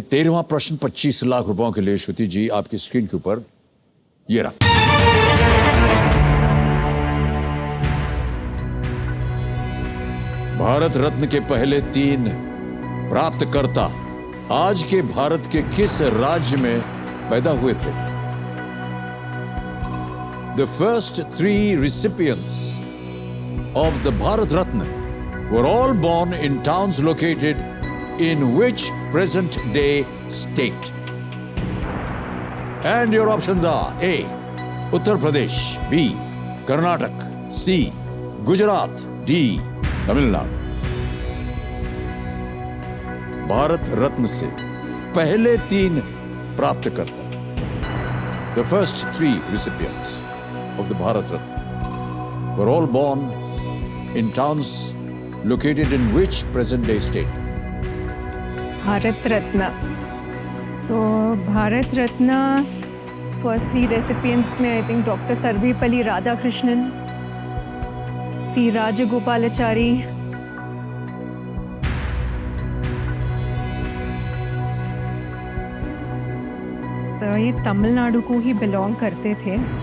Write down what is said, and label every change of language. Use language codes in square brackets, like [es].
[hi] 13वां प्रश्न 25 लाख रुपयों के लिए श्रुति जी आपकी स्क्रीन के ऊपर ये रहा। भारत रत्न के पहले 3 प्राप्तकर्ता आज के भारत के किस राज्य में पैदा हुए थे? [en] The first 3 recipients of the Bharat Ratna were all born in towns located in which present-day state? And your options are A. Uttar Pradesh, B. Karnataka, C. Gujarat, D. Tamil Nadu. [hi] Bharat Ratna से पहले 3 प्राप्तकर्ता, [en] the first 3 recipients of the Bharat Ratna were all born in towns located in which present-day state? [hi] Bharat Ratna. So Bharat Ratna first 3 recipients में [en] I think [hi] doctor Sarvepalli Radhakrishnan, C Rajagopalachari, sir ये तमिलनाडु को ही belong करते थे।